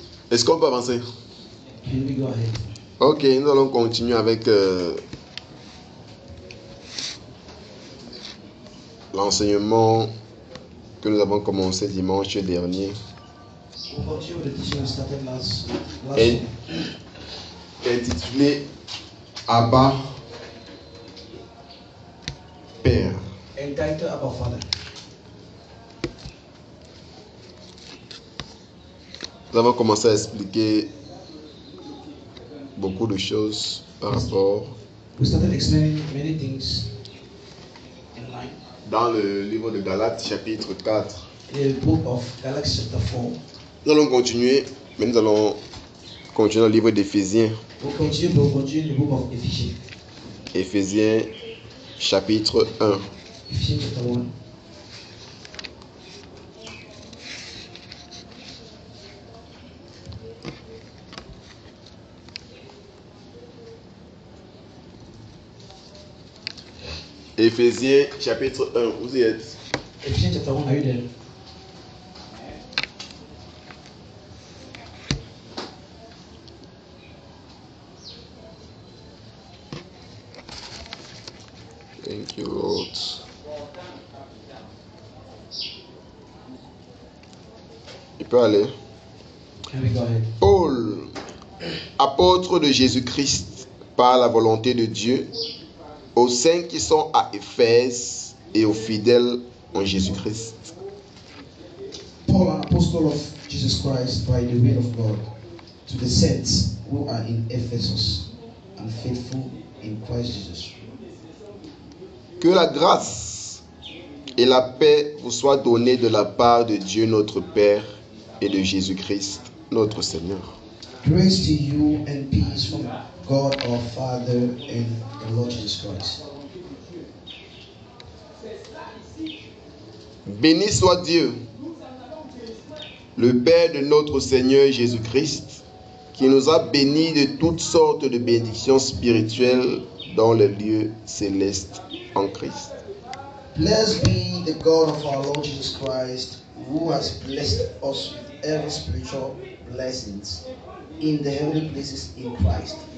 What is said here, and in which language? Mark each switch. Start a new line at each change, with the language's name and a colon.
French: Est-ce qu'on peut avancer?
English: Can we go ahead?
French: Ok, nous allons continuer avec l'enseignement que nous avons commencé dimanche dernier.
English: We'll continue with the teaching we started last
French: Et
English: week.
French: intitulé Abba Père.
English: Entitled Abba Father.
French: Nous avons commencé à expliquer beaucoup de choses par rapport
English: We started explaining many things in line.
French: dans le livre de Galates chapitre 4.
English: In the book of Galatians chapter 4.
French: Nous allons continuer, mais nous allons continuer dans le livre d'Éphésiens.
English: We'll continue in the book of Ephesians.
French: Éphésiens chapitre 1.
English: Ephesians chapter 1.
French: Éphésiens chapitre 1, vous y êtes?
English: Ephesians chapter 1, are you there? Thank you, Lord.
French: Il peut aller.
English: Can we go ahead?
French: Paul, apôtre de Jésus-Christ, par la volonté de Dieu, aux saints qui sont à Éphèse et aux fidèles en Jésus-Christ.
English: Paul, an apostle of Jesus Christ by the will of God, to the saints who are in Ephesus and faithful in Christ Jesus.
French: Que la grâce et la paix vous soient données de la part de Dieu notre Père et de Jésus-Christ notre Seigneur.
English: Grace to you and peace from God our Father and the Lord Jesus Christ.
French: Béni soit Dieu, le Père de notre Seigneur Jésus-Christ, qui nous a bénis de toutes sortes de bénédictions spirituelles dans les lieux célestes en Christ.
English: Blessed be the God of our Lord Jesus Christ, who has blessed us with every spiritual blessings in the heavenly places in Christ.